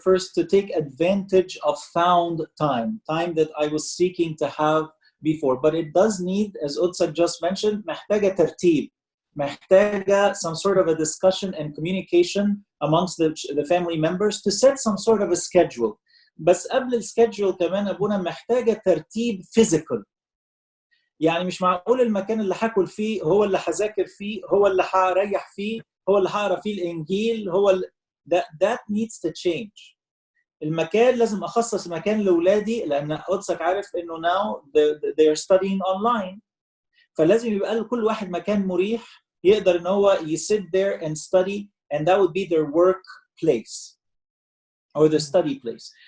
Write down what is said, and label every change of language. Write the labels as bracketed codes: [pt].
[en] First, to take advantage of found time that I was seeking to have before. But it does need, as Utsak just mentioned, [ar] محتاجة ترتيب, محتاجة [en] some sort of a discussion and communication amongst the family members to set some sort of a schedule. [ar] بس قبل السكيدجول كمان أبونا محتاجة ترتيب physical. يعني مش معقول المكان اللي هاكل فيه هو اللي هذاكر فيه هو اللي هريح فيه هو اللي هقرا فيه الانجيل هو [en] that needs to change. [ar] المكان لازم اخصص مكان لاولادي لان قدسك عارف انه [en] now they are studying online, [ar] فلازم يبقى لكل واحد مكان مريح يقدر ان هو [en] sit there and study, and that would be their work place or the study place.